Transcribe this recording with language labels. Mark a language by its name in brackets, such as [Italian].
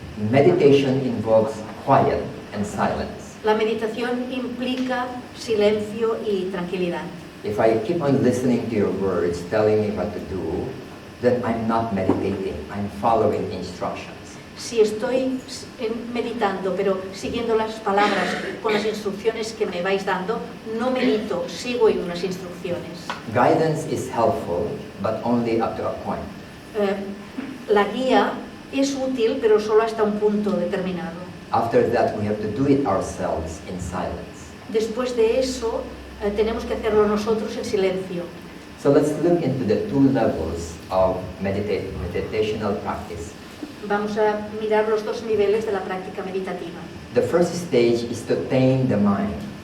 [English] Meditation involves quiet and silence. [Spanish] La meditación implica silencio y tranquilidad. [English] If I keep on listening to your words telling me what to do, then I'm not meditating, I'm following instructions. [Spanish] Si estoy meditando, pero siguiendo las palabras con las instrucciones que me vais dando, no medito, sigo en unas instrucciones. [English] Guidance is helpful, but only up to a point. [Spanish] La guía es útil, pero solo hasta un punto determinado. [English] After that, we have to do it ourselves in silence. [Spanish] Después de eso, tenemos que hacerlo nosotros en silencio. [English] So let's look into the two levels of meditational practice. [Spanish] Vamos a mirar los dos niveles de la práctica meditativa. [English] The first stage is to tame the mind.